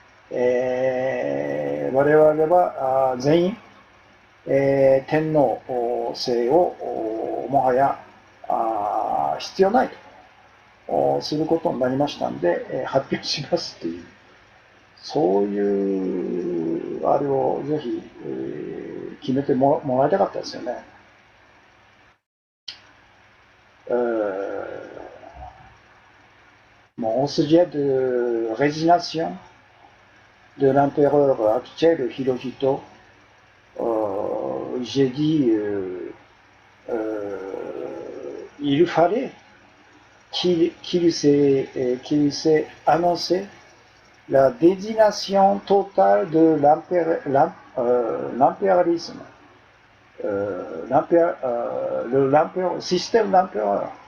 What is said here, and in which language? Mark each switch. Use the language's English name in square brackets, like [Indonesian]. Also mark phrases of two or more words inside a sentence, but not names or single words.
[Japanese] 我々は全員、天皇制をもはや必要ないとすることになりましたので、発表しますという、そういうあれをぜひ、決めてもらいたかったですよね。 [French] Au sujet de résignation de l'empereur actuel Hirohito, j'ai dit il fallait qu'il s'est annoncé la désignation totale de l'impérialisme, le système d'empereur.